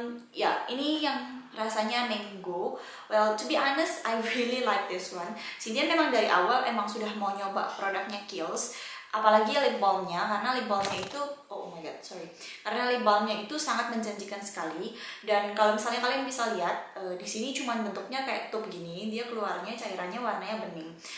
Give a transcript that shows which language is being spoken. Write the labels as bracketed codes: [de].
[id] Ya, ini yang rasanya mango. [en] Well, to be honest, I really like this one. [id] Sintian memang dari awal emang sudah mau nyoba produknya Kiehl's, apalagi lip balmnya, karena lip balmnya itu, [en] oh my god, sorry, [id] karena lip balmnya itu sangat menjanjikan sekali. Dan kalau misalnya kalian bisa lihat, di sini cuman bentuknya kayak tube gini, dia keluarnya cairannya warnanya bening.